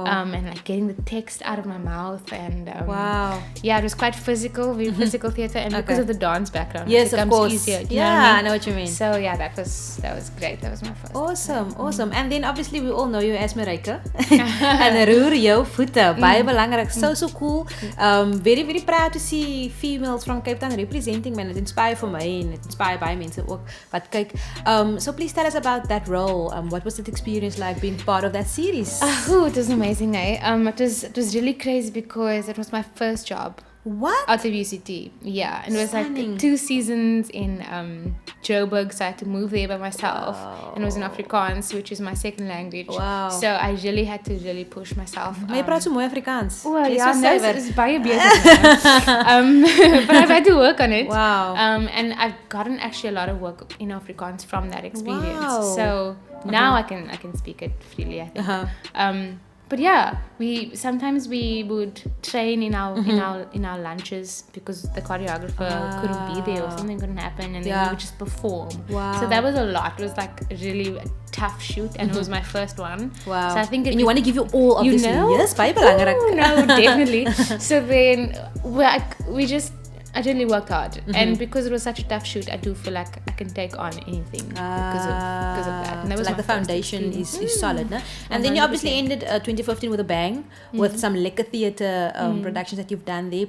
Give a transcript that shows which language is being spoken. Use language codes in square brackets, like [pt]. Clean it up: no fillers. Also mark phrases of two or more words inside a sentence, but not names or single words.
[en] And like getting the text out of my mouth, and yeah, it was quite physical, very physical theatre, and because of the dance background, yes, it becomes of course. easier. Do you know what I mean? I know what you mean. So yeah, that was great. That was my first. Awesome. And then obviously we all know you as Marika. [af] And roer jou voete. Baie belangrik. [en] So cool. Very, very proud to see females from Cape Town representing, man. It inspired for me and it inspired by [af] mense ook wat kyk. [en] So please tell us about that role. What was that experience like being part of that series? It was amazing, eh? It was really crazy because it was my first job. What? Out of UCT, yeah. And it was like 2 seasons in Joburg, so I had to move there by myself. And it was in Afrikaans, which is my second language. Wow. So I really had to push myself. [af] Maar jy praat so mooi Afrikaans. [en] Well, ja, no, it's [af] baie beter. [en] But I've had to work on it. Wow. And I've gotten actually a lot of work in Afrikaans from that experience. Wow. So now I can speak it freely, I think. but yeah, we sometimes we would train in our in our lunches because the choreographer couldn't be there or something couldn't happen, and then we would just perform. Wow. So that was a lot. It was like really a tough shoot, and it was my first one. Wow. So I think and you want to give you all, obviously. Yes, [af] baie belangrik. [en] No, definitely. So then I really worked hard, and because it was such a tough shoot, I do feel like I can take on anything because of that. And that was like the foundation is solid, no? And then you obviously ended 2015 with a bang, with some lekker theatre productions that you've done there.